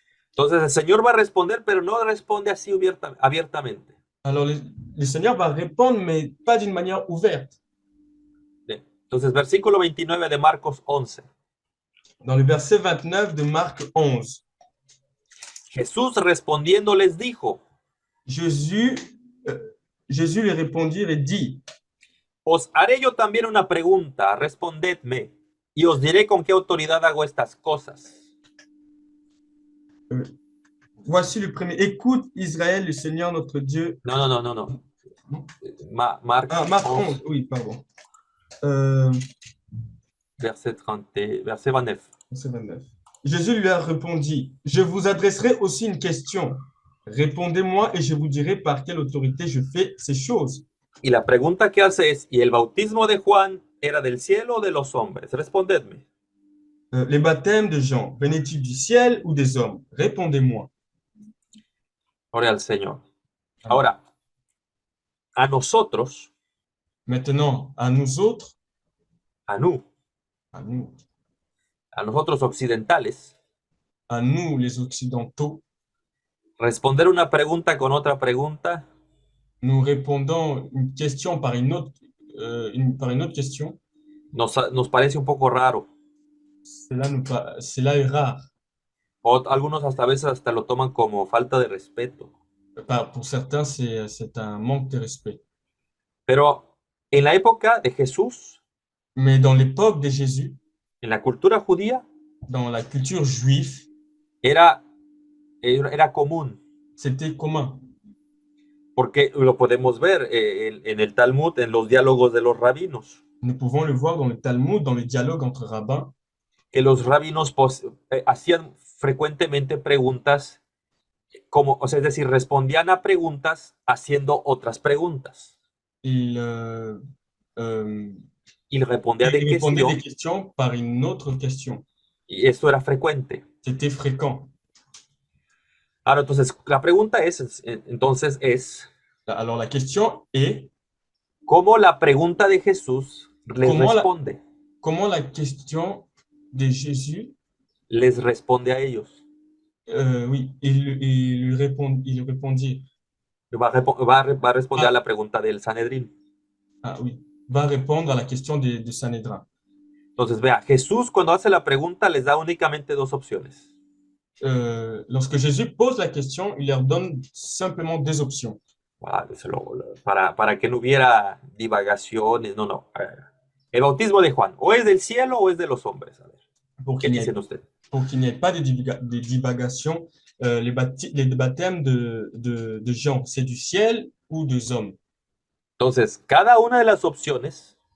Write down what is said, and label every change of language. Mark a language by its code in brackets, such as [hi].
[es] Entonces el Señor va a responder, pero no responde así abiertamente. [fr] Alors le Seigneur va répondre, mais pas d'une manière ouverte. [es] Bien. Entonces, versículo 29 de Marcos 11. [fr] Dans le verset 29 de Marc 11, [es] Jesús respondiendo les dijo, [fr] Jésus, Jésus lui répondit et dit, [es] os haré yo también una pregunta, respondedme, y os diré con qué autoridad hago estas cosas. [fr] voici le premier. Écoute Israël, le Seigneur notre Dieu. No. Marc Marc 11, 11, oui, pardon. verset 30, verset 29. Verset 29. Jésus lui a répondu, je vous adresserai aussi une question. Répondez-moi et je vous dirai par quelle autorité je fais ces choses. [es] Y la pregunta que hace es, ¿y el bautismo de Juan era del cielo o de los hombres? Respondedme. [fr] Les baptêmes de Jean, venaient-ils du ciel ou des hommes? Répondez-moi. [es] Gloria al Señor. Ahora, a nosotros, [fr] Maintenant, à nous autres, [es] a nosotros occidentales, [fr] à nous les occidentaux, [es] responder una pregunta con otra pregunta [fr] nous répondons une question par une autre, par une autre question. [es] nos parece un poco raro. [fr] Cela est rare. [es] O algunos hasta a veces hasta lo toman como falta de respeto. [fr] Pour certains, c'est un manque de respect. [es] Pero en la época de Jesús, [fr] Mais dans l'époque de Jésus, [es] en la cultura judía, [fr] dans la culture juive, [es] era común, [fr] c'était commun. [es] porque lo podemos ver en el Talmud, en los diálogos de los rabinos, [fr] Nous pouvons le voir dans le Talmud, dans le dialogue entre rabbins, [es] que los rabinos hacían frecuentemente preguntas, como, o sea, es decir, respondían a preguntas haciendo otras preguntas. [fr] il répondía de répondait des questions par une autre question. [es] Y esto era frecuente. [fr] C'était fréquent. [es] Ahora, entonces, la pregunta entonces es, [fr] Alors la question est, [es] ¿cómo la pregunta de Jesús les responde? [fr] Comment la question de Jésus [es] les responde a ellos? [fr] Oui, il répondit. [es] Va a responder a la pregunta del Sanedrín. [fr] Ah oui, va répondre à la question de Sanhédrin. [es] Entonces, vea, Jesús cuando hace la pregunta les da únicamente dos opciones. [fr] Lorsque Jésus pose la question, il leur donne simplement deux options. Voilà, [es] para que no hubiera divagaciones, no. El bautismo de Juan, o es del cielo o es de los hombres. A ver, ¿qué dicen ustedes? [fr] Pour qu'il n'y ait pas de divagations, les baptêmes de Jean, c'est du ciel ou des hommes? [es] Entonces, cada una de las opciones.